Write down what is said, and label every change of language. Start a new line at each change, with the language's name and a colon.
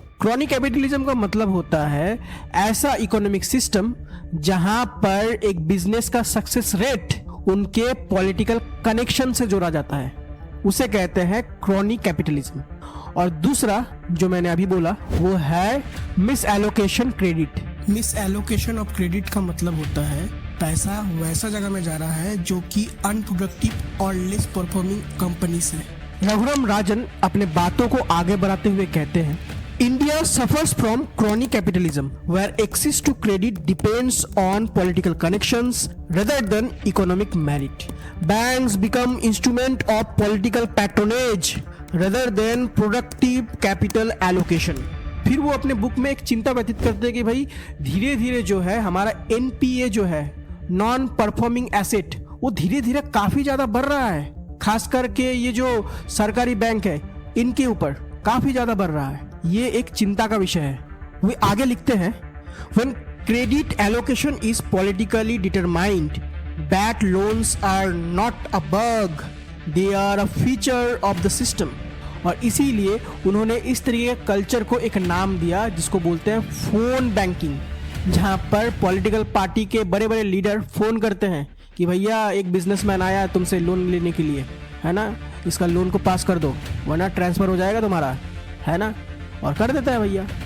Hindi: Crony capitalism का मतलब होता है ऐसा इकोनॉमिक सिस्टम जहां पर एक बिजनेस का सक्सेस रेट उनके पॉलिटिकल कनेक्शन से जोड़ा जाता है, उसे कहते हैं क्रॉनी कैपिटलिज्म। और दूसरा जो मैंने अभी बोला वो है miss allocation credit. Miss allocation of credit का मतलब होता है पैसा वैसा जगह में जा रहा है जो कि अनप्रोडक्टिव और लेस परफॉर्मिंग कंपनी से। रघुराम राजन अपने बातों को आगे बढ़ाते हुए कहते हैं,
English: India suffers from chronic capitalism, where access to credit depends on political connections rather than economic merit. Banks become instrument of political patronage rather than productive capital allocation.
Hindi: फिर वो अपने बुक में एक चिंता व्यतीत करते हैं कि भाई धीरे धीरे जो है हमारा NPA जो है नॉन परफॉर्मिंग एसेट वो धीरे धीरे काफी ज्यादा बढ़ रहा है, खास करके ये जो सरकारी बैंक है इनके ऊपर काफी ज्यादा बढ़ रहा है। ये एक चिंता का विषय है। वे आगे लिखते हैं,
English: when credit allocation is politically determined, bad loans are not a bug, they are a feature of the system।
Hindi: और इसीलिए उन्होंने इस तरीके के कल्चर को एक नाम दिया जिसको बोलते हैं फोन बैंकिंग, जहां पर पॉलिटिकल पार्टी के बड़े बड़े लीडर फोन करते हैं कि भैया एक बिजनेसमैन आया है तुमसे लोन लेने के लिए, है ना, इसका लोन को पास कर दो वरना ट्रांसफर हो जाएगा तुम्हारा, है ना, और कर देता है भैया।